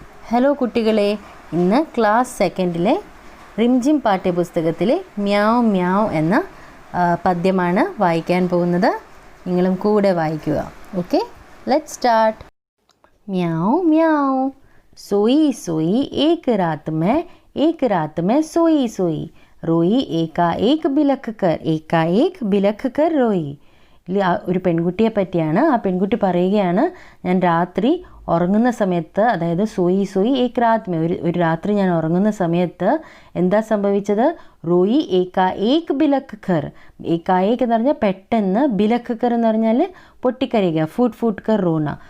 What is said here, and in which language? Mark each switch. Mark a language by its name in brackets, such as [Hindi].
[Malayalam] Hello കുട്ടികളെ, ഇന്ന് class സെക്കൻഡിലെ Rimjhim പാഠ്യപുസ്തകത്തിലെ മ്യാവ് മ്യാവ് എന്ന പദ്യമാണ് വായിക്കാൻ പോകുന്നത്. നിങ്ങളും കൂടെ വായിക്കുക. [English] Okay, let's start. [Hindi] മ്യാവ് മ്യാവ് सोई सोई एक रात में सोई सोई रोई एकाएक बिलख कर रोई. [Malayalam] ഒരു പെൺകുട്ടിയെ പറ്റിയാണ്. ആ പെൺകുട്ടി പറയുകയാണ്, ഞാൻ രാത്രി ഉറങ്ങുന്ന സമയത്ത്, അതായത് [Hindi] സോയി സോയി ഏക് രാത് മേ, [Malayalam] ഒരു രാത്രി ഞാൻ ഉറങ്ങുന്ന സമയത്ത് എന്താ സംഭവിച്ചത്? [Hindi] റോയി ഏകാഏക് ബിലഖ് ഖർ. [Malayalam] ഏകാഏക് എന്ന് പറഞ്ഞാൽ പെട്ടെന്ന്, ബിലഖ് ഖർ എന്ന് പറഞ്ഞാൽ പൊട്ടിക്കരയുക, [Hindi] ഫൂട്ട് കർ റോണ.